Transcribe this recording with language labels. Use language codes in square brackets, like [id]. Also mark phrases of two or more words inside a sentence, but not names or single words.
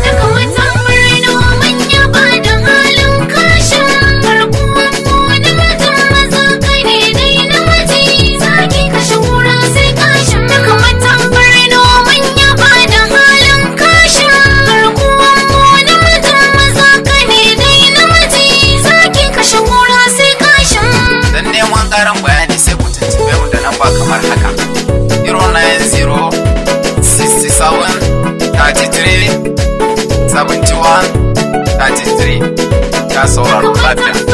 [ha] Duka mutan Borno mun yaba da halin Kashim, garkuwar Wani mutum maza kai ne dai namiji, zaki kashe kura sai kashin. Duk mutum birni mun yaba da halin kashin. Garkuwan wani mutum maza kai ne dai namiji, zaki kashe kura sai kashin. Don neman ƙarin bayani sai ku tuntuɓe mu da namba kamar haka. Zero nine zero sixty seven thirty three seventy-one thirty-three. Ta sauraro lafiya.